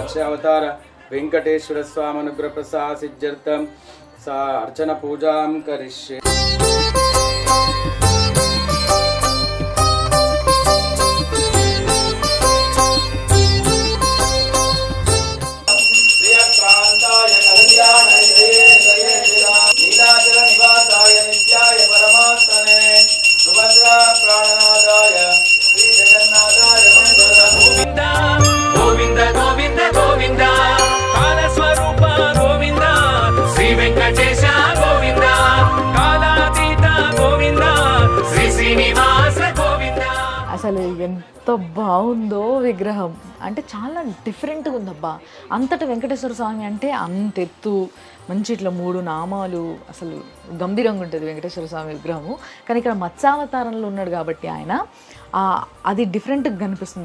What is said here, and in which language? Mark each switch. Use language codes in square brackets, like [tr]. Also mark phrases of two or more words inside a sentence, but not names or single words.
[sa] అవతార వెంకటేశ్వర స్వామి అనుగ్రహ ప్రసాద సిద్ధ్యర్థం सा अर्चना पूजां करिष्ये प्रियकान्ताय कल्याणाय नीलाचल निवासाय नित्याय परमात्मने सुभद्रा प्राणनादाय श्री जगन्नाथाय मंगलम् गोविंद गोविंद गोविंद गोविंद काल स्वरूप गोविंद श्री वेंकटेश गोविंद कालातीत गोविंद श्री श्रीनिवास गोविंद [te] అసలు ఎంత బాగుందో విగ్రహం, అంటే చాలా డిఫరెంట్గా ఉందబ్బా. అంతటా వెంకటేశ్వర స్వామి అంటే అంత ఎత్తు, మంచి ఇట్లా 3 నామాలు, అసలు గంభీరంగా ఉంటుంది వెంకటేశ్వర స్వామి విగ్రహము. కానీ ఇక్కడ మత్స్యావతారంలో ఉన్నాడు కాబట్టి ఆయన అది డిఫరెంట్గా కనిపిస్తుంది.